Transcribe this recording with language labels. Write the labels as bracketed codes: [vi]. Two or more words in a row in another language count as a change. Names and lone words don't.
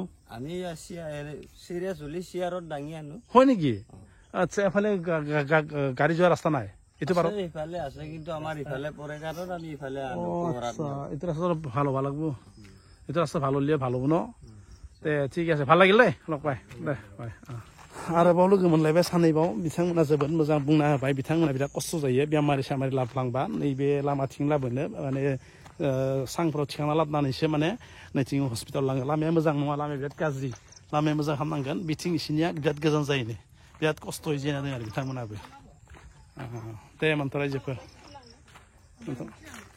[as] আমি চিৰিয়াছ হলে চিয়াৰত দাঙি আনো হয় নেকি আচ্ছা এফালে গাড়ী যোৱা ৰাস্তা নাই এইটো বাৰু ইফালে আছে কিন্তু আমাৰ ইফালে পৰে কাৰণ আমি ইফালে আনো এইটো ৰাস্তা ভাল হ'ব লাগব এইটো ৰাস্তা ভাল হ'লে ভাল হ'ব ন দে ঠিক আছে ভাল লাগিল দেই লগ পাই দে বাই [brx] आरोबाव लोगो मोनलायबाय सानैबाव बिथांमोना जोबोद मोजां बुंना होबाय बिथांमोना बिराद खस्थ' जायो बेमारि सामारि लाबोलांबा नैबे लामाथिं लाबोनो माने सांफ्राव थिखांना लाबोनानैसो माने नैथिं हस्पिटाल लाङो लामाया मोजां नङा लामाया बिराद गाज्रि लामाया मोजां खालामनांगोन बिथिं इसिनिया बिराद गोजान जायोनो बिराद खस्थ'यै जेना दं आरो बिथांमोनाबो दे मोनथ' रायजोफोर